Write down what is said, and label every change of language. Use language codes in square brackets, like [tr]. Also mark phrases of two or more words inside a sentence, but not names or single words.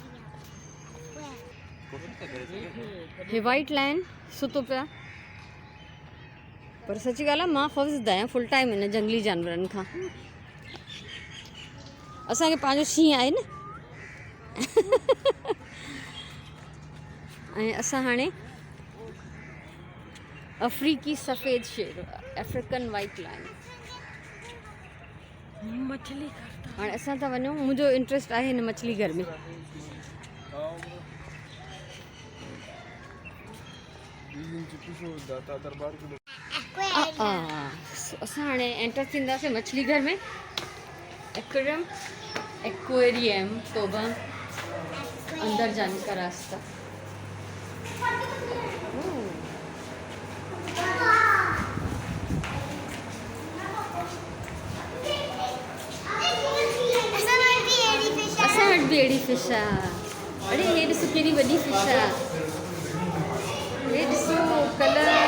[sd] हे [en] white line [sd] सुतो पिया, पर सची ॻाल्हि आहे मां ख़ौफ़ज़दा आहियां [en] full time [sd] हिन जंगली जानवरनि खां। असांखे पंहिंजो शींहुं आहे न। ऐं असां हाणे अफ्रीकी सफ़ेद शेर, [en] African white line, [sd] मछली हाणे असां था वञूं। मुंहिंजो इंट्रस्ट आहे हिन मछली घर में। असां हाणे एंटर थींदासीं मछली घर में। [en] aquarium aquarium [hi] तोबा अंदर जाने का रास्ता। [sd] असां वटि बि अहिड़ी फिश आहे। अड़े हे ॾिसो केॾी वॾी फिश आहे, हे ॾिसो कलर।